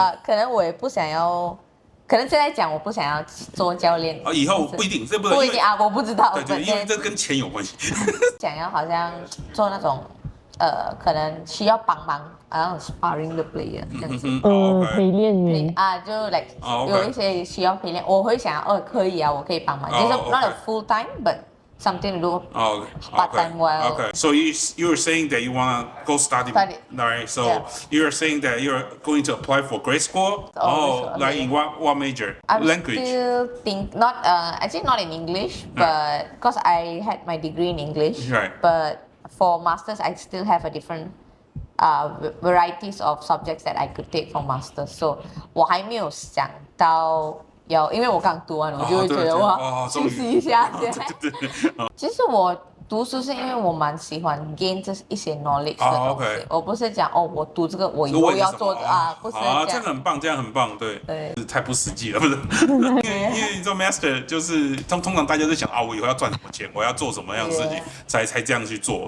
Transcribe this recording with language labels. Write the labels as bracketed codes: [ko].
[zh] 可能我也不想要，可能现在讲我不想要做教练，以后不一定，这不一定我不知道，对，因为这跟钱有关系。想要好像做那种可能需要帮忙，好像 sparring 的 player 这样子，陪练员就 like 有一些需要陪练，我会想要可以我可以帮忙，就是 [en] not a full time but something to do part time while. Okay. So you're saying that you wanna go study, right? So you're saying that you're going to apply for grade school? Like in what major? Language? I still think not actually not in English, but because I had my degree in English, right. But for masters I still have a different varieties of subjects that I could take for masters. [zh] So 我还没有想到。因为我刚读完，我就会觉得哇，休息一下先。其实我读书是因为我蛮喜欢 gain 这一些 knowledge 的东西，我不是讲我读这个我以后要做不是这样。这样很棒，这样很棒，对，太不实际了，不是？因为你做 master 就是通常大家都想我以后要赚什么钱，我要做什么样的事情才这样去做。